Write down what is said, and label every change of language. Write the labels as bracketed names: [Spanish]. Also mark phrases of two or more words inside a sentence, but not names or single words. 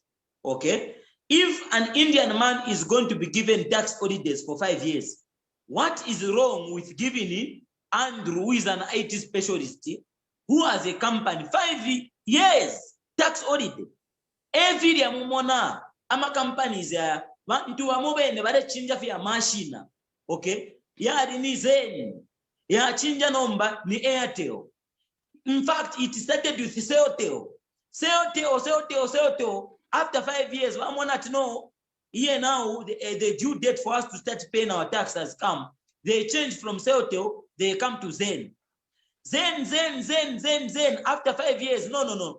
[English] Okay? If an Indian man is going to be given tax holidays for 5 years, what is wrong with giving Andrew, who is an IT specialist, who has a company, 5 years tax holiday? Every year, [Bemba] Mumona. Ama companies ya bantu wamobene bale chinja vya mashina, okay, ya ni Zen, ya chinja nomba ni Airtel. [English] In fact, it started with Celtel. After 5 years, I want to know here now the due date for us to start paying our tax has come. They changed from Celtel, they come to Zen. Zen. After 5 years, no.